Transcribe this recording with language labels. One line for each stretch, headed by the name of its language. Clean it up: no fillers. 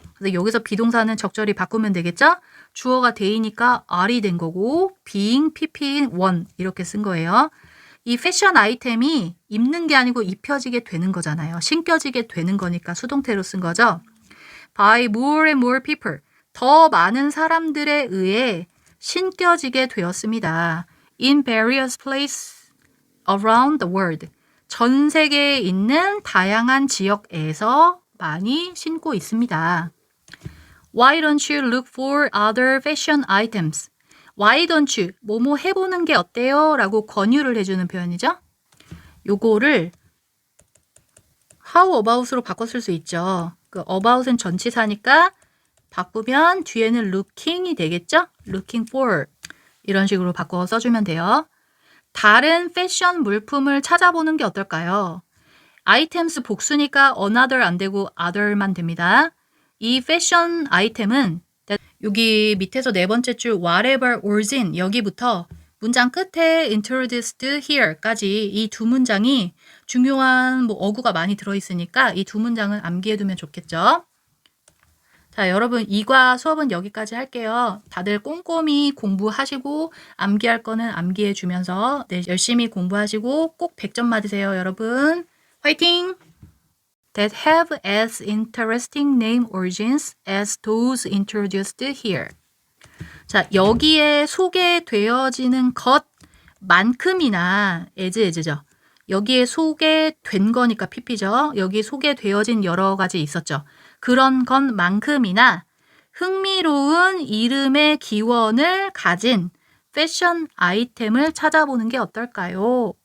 Korean: 그래서 여기서 비동사는 적절히 바꾸면 되겠죠? 주어가 they니까 are이 된 거고 being pp인 one 이렇게 쓴 거예요. 이 패션 아이템이 입는 게 아니고 입혀지게 되는 거잖아요. 신겨지게 되는 거니까 수동태로 쓴 거죠.
English: By more and more people.
Korean: 더 많은 사람들에 의해 신겨지게 되었습니다.
English: In various places around the world.
Korean: 전 세계에 있는 다양한 지역에서 많이 신고 있습니다.
English: Why don't you look for other fashion items? Why don't you?
Korean: 뭐뭐 해보는 게 어때요? 라고 권유를 해주는 표현이죠. 요거를
English: how about
Korean: 으로 바꿨을 수 있죠. 그 about은 전치사니까 바꾸면 뒤에는 looking이 되겠죠?
English: looking for
Korean: 이런 식으로 바꿔 써주면 돼요. 다른 패션 물품을 찾아보는 게 어떨까요? items 복수니까 another 안 되고 other만 됩니다. 이 패션 아이템은 여기 밑에서 네 번째 줄
English: whatever was in
Korean: 여기부터 문장 끝에
English: introduced here
Korean: 까지 이 두 문장이 중요한 어구가 많이 들어있으니까 이 두 문장은 암기해두면 좋겠죠. 자, 여러분 이과 수업은 여기까지 할게요. 다들 꼼꼼히 공부하시고 암기할 거는 암기해 주면서 열심히 공부하시고 꼭 100점 맞으세요, 여러분. 화이팅!
English: That have as interesting name origins as those introduced here.
Korean: 자, 여기에 소개되어지는 것만큼이나 as죠. 여기에 소개된 거니까 pp죠. 여기 소개되어진 여러 가지 있었죠. 그런 것만큼이나 흥미로운 이름의 기원을 가진 패션 아이템을 찾아보는 게 어떨까요?